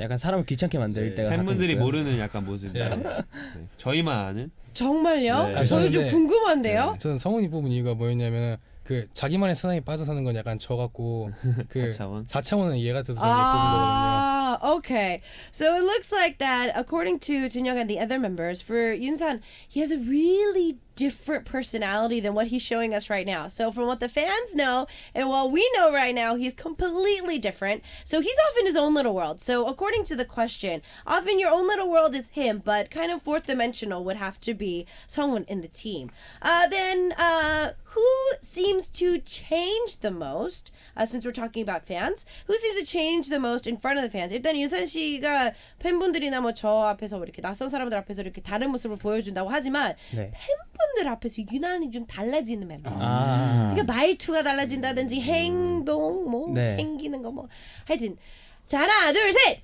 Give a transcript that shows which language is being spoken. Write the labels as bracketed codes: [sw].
[ko] 약간 사람을 귀찮게 만들 때가 팬분들이 모르는 약간 모습입니다. 저희만 아는. 정말요? 저는 좀 궁금한데요. 저는 성훈이 뽑은 이유가 뭐였냐면 그 자기만의 세상에 빠져 사는 건 약간 저 같고 그 4차원은 이해가 돼서 저는 뽑은 거거든요. [en] Okay. So it looks like that according to Junyoung and the other members, for Yoonsan, he has a really different personality than what he's showing us right now. So from what the fans know and what we know right now, he's completely different. So he's off in his own little world. So according to the question, off in your own little world is him, but kind of fourth dimensional would have to be someone in the team. Then who seems to change the most, since we're talking about fans, who seems to change the most in front of the fans? [ko] 일단 윤선 씨가 팬분들이나 뭐 저 앞에서 이렇게 낯선 사람들 앞에서 이렇게 다른 모습을 보여준다고 하지만 팬분들 앞에서 유난히 좀 달라지는 멤버. 그러니까 말투가 달라진다든지 행동, 뭐 챙기는 거 뭐 하여튼 자 하나 둘 셋.